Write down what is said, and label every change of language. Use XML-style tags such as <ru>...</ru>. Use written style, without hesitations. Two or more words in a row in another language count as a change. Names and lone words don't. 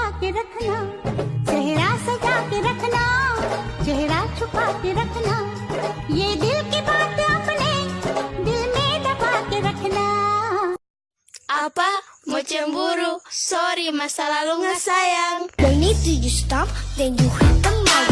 <hi>के रखना, सेहरा सजा के रखना, चेहरा छुपा के रखना, ये दिल की बात अपने दिल में दबा के रखना।</hi> <id>Apa? Mau cemburu? Sorry, masa lalu nggak sayang.</id> <en>When need to you stop, then you hit the</en>